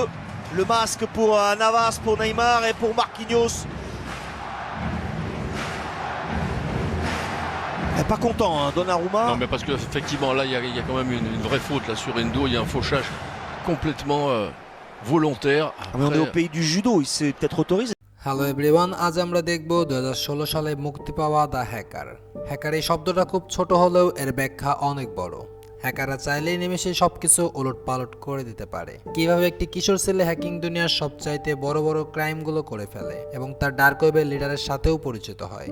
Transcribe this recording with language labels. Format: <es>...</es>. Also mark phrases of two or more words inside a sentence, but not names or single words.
<fr>Le masque pour Navas, pour Neymar et pour Marquinhos. Pas content, hein, Donnarumma. Non, mais parce qu'effectivement, là, il y a quand même une vraie faute là, sur Endo. Il y a un fauchage complètement volontaire. Après... on est au pays du judo, il s'est peut-être autorisé.</fr> <en>Hello everyone,</en> <bn>আজ আমরা দেখব 2016 সালে মুক্তি পাওয়া দ্য হ্যাকার। হ্যাকার এই শব্দটা খুব ছোট হলেও এর ব্যাখ্যা অনেক বড়। হ্যাকাররা চাইলেই নিমেষে সবকিছু ওলটপালট করে দিতে পারে। কিভাবে একটি কিশোর ছেলে হ্যাকিং দুনিয়ার সবচাইতে বড় বড় ক্রাইমগুলো করে ফেলে এবং তার</bn> <en>dark webের</en> <bn>লিডারের সাথেও পরিচিত হয়।</bn>